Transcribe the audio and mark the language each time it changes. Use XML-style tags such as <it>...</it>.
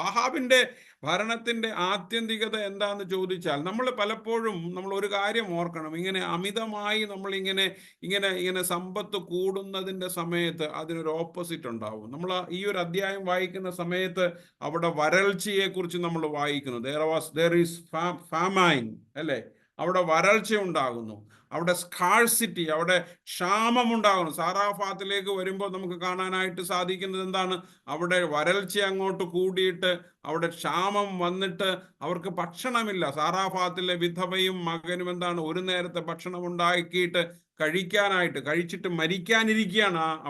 <ml>ആഹാബിന്റെ ഭരണത്തിന്റെ ആത്യന്തികത എന്താന്ന് ചോദിച്ചാൽ, നമ്മൾ പലപ്പോഴും നമ്മൾ ഒരു കാര്യം ഓർക്കണം. ഇങ്ങനെ അമിതമായി നമ്മൾ ഇങ്ങനെ സമ്പത്ത് കൂടുന്നതിന്റെ സമയത്ത് അതിനൊരു ഓപ്പോസിറ്റ് ഉണ്ടാവും. നമ്മൾ ഈ ഒരു അധ്യായം വായിക്കുന്ന സമയത്ത് അവിടെ വരൾച്ചയെ കുറിച്ച് നമ്മൾ വായിക്കുന്നു.</ml> <en>there is famine, അല്ലേ?</en> <ml>അവിടെ വരൾച്ച ഉണ്ടാകുന്നു, അവിടെ സ്കാഴ്സിറ്റി, അവിടെ ക്ഷാമം ഉണ്ടാകുന്നു. സാറാഫാത്തിലേക്ക് വരുമ്പോൾ നമുക്ക് കാണാനായിട്ട് സാധിക്കുന്നത് എന്താണ്? അവിടെ വരൾച്ച അങ്ങോട്ട് കൂടിയിട്ട് അവിടെ ക്ഷാമം വന്നിട്ട് അവർക്ക് ഭക്ഷണമില്ല. സാറാഫാത്തിലെ വിധവയും മകനും എന്താണ്, ഒരു നേരത്തെ ഭക്ഷണം ഉണ്ടാക്കിയിട്ട് കഴിച്ചിട്ട് മരിക്കാനിരിക്കുകയാണ്.</ml>